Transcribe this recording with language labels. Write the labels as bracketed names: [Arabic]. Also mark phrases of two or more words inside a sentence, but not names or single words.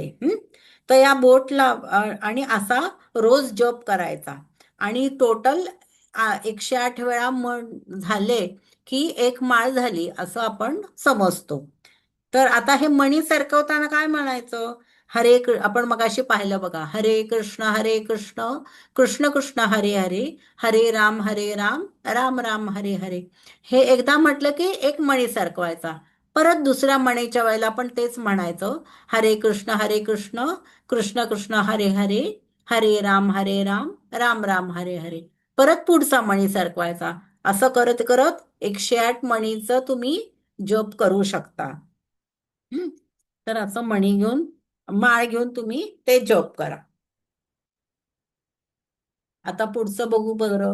[Marathi] तर या बोटला आणि असा रोज जप करायचा आणि टोटल 108 वेळा झाले की एक माळ झाली असं आपण समजतो. तर आता हे मणी सरकवताना काय म्हणायचं, आपण मगाशी पाहिलं बघा, [Sanskrit] हरे कृष्ण कृष्ण कृष्ण हरे हरे, हरे राम राम राम हरे हरे. [Marathi] हे एकदा म्हटलं की एक मणी सरकवायचा, परत दुसऱ्या मणीच्या वेळेला आपण तेच म्हणायचं, [Sanskrit] हरे कृष्ण कृष्ण कृष्ण हरे हरे, हरे राम राम राम हरे हरे. [Marathi] परत पुढचा मणी सरकवायचा. असं करत करत 108 मणीचं तुम्ही जप करू शकता. हं? तर असं मणी घेऊन, माळ घेऊन तुम्ही ते जप करा. आता पुढचं बघू बरं.